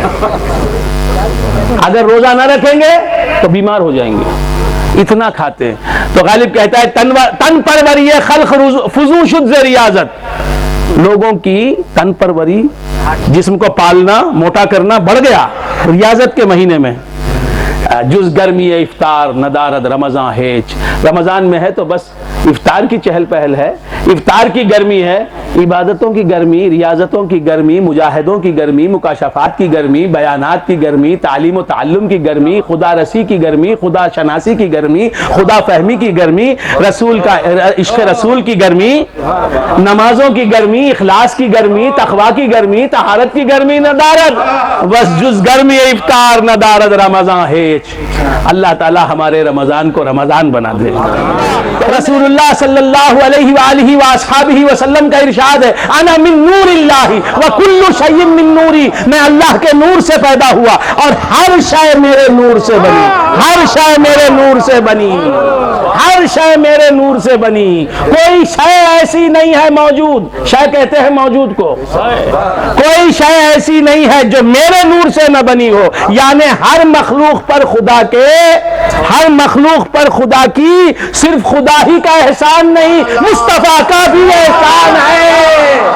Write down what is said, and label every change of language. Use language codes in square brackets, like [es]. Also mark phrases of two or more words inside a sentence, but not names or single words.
[ur] اگر روزہ نہ رکھیں گے تو بیمار ہو جائیں گے، اتنا کھاتے ہیں۔ تو غالب کہتا ہے [fa] تن پروری خلق فضو شد ز ریاضت، [ur] لوگوں کی تن پروری، جسم کو پالنا، موٹا کرنا بڑھ گیا ریاضت کے مہینے میں۔ [fa] جز گرمی افطار ندارد رمضان ہیچ، [ur] رمضان میں ہے تو بس افطار کی چہل پہل ہے، افطار کی گرمی ہے، عبادتوں کی گرمی، ریاضتوں کی گرمی، مجاہدوں کی گرمی، مکاشفات کی گرمی، بیانات کی گرمی، تعلیم و تعلم کی گرمی، خدا رسی کی گرمی، خدا شناسی کی گرمی، خدا فہمی کی گرمی، رسول کا عشق رسول کی گرمی، نمازوں کی گرمی، اخلاص کی گرمی، تقوی کی گرمی، طہارت کی گرمی ندارد، بس [fa] جز گرمی افطار ندارد رمضان ہیچ۔ [ur] اللہ تعالی ہمارے رمضان کو رمضان بنا دے۔ رسول اللہ [ar] صلی اللہ علیہ وآلہ وآصحابہ وسلم [ur] کا ارشاد ہے، [ar] انا من نور اللہ وکل شیء من نوری، [ur] میں اللہ کے نور سے پیدا ہوا اور ہر شے میرے نور سے بنی، ہر شے میرے نور سے بنی، ہر شے میرے نور سے بنی، کوئی شے ایسی نہیں ہے موجود، شے کہتے ہیں موجود کو، کوئی شے ایسی نہیں ہے جو میرے نور سے نہ بنی ہو، یعنی ہر مخلوق پر خدا کے، ہر مخلوق پر خدا کی صرف خدا ہی کا احسان نہیں، مصطفیٰ کا بھی احسان ہے۔